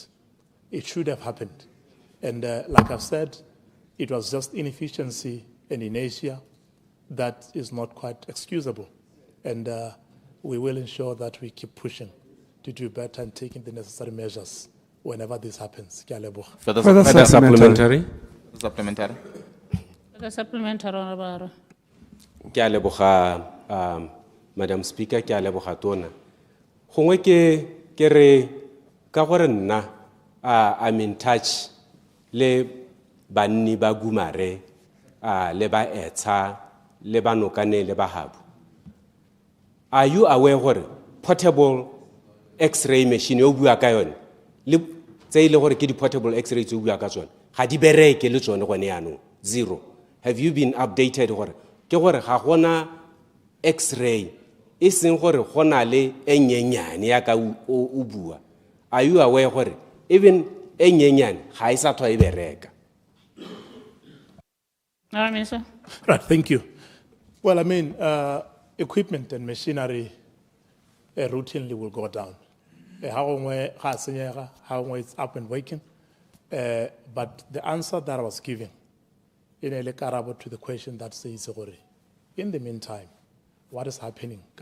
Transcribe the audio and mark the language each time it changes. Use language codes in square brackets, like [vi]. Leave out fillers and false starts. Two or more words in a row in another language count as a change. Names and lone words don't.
[en] It should have happened. And like I've said, it was just inefficiency and inertia that is not quite excusable. And we will ensure that we keep pushing to do better and taking the necessary measures whenever this happens. Further supplementary. Supplementary. The supplementary, Honorable Aaron. [tn] Ke a leboga [en] Madam Speaker, [tn] ke a leboga tona. Gongwe ke re ka gore nna [en] I'm in touch [tn] le banni ba Gumare le ba Etsa le ba Nokane le ba Habu. [en] Are you aware [tn] gore [en] portable X-ray machine [tn] yo bua ka yone le tse ile gore ke di [en] portable X-ray [tn] tse bua ka tsone ga di bereke le tsone gone yanong zero? [en] Have you been updated [tn] gore ke gore ga gona X-ray e seng gore gona le enyenyane ya ka o bua? [en] Are you aware [tn] gore even e nyenyane ga e sa tlhwa e bereka. [en] Minister. Right, thank you. Well, I mean, equipment and machinery routinely will go down. How it's up and working. But the answer that I was giving in a to the question that says, in the meantime, what is happening?